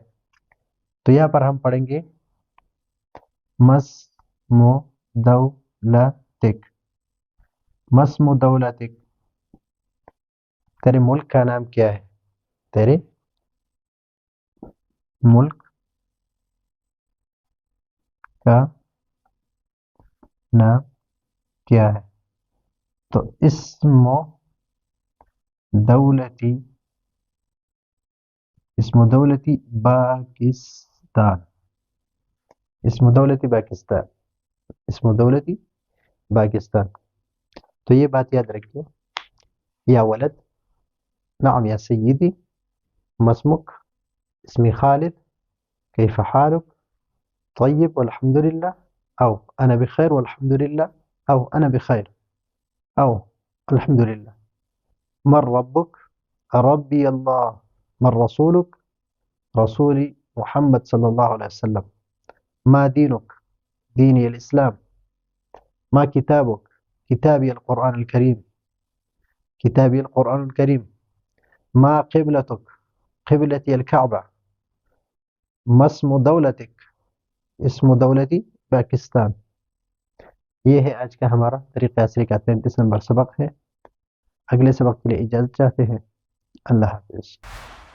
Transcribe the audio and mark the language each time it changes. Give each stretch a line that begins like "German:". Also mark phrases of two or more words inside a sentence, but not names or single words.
Urdu: تو یہاں پر ہم پڑھیں گے
Arabic: مسم دولتک، مسم دولتک،
Urdu: تیرے ملک کا نام کیا ہے، تیرے ملک کا نام کیا ہے.
Arabic: تو اسم دولتی، اسم دولتی پاکستان، اسم دولتی پاکستان، اسم دولتی پاکستان.
Urdu: تو یہ بات یاد رکھیے.
Arabic: یا ولد، نعم یا سیدی، مسمک، اسمی خالد، کیف حالک، طیب والحمد للہ، او انا بخیر والحمد للہ، او انا بخیر، او الحمد للہ. من ربک، ربی اللہ. من رسولک، رسولی محمد صلی اللہ علیہ وسلم. ما دینک، دینی الاسلام. ما کتابک، کتابی القرآن الکریم، کتابی القرآن الکریم. ما قبلتک، قبلتی الکعبہ. ما اسم دولتک، اسم دولتی پاکستان.
Urdu: یہ ہے آج کا ہمارا طریقہ عصری کا 33 نمبر سبق ہے. اگلے سبق کے لیے اجازت چاہتے ہیں. اللہ حافظ.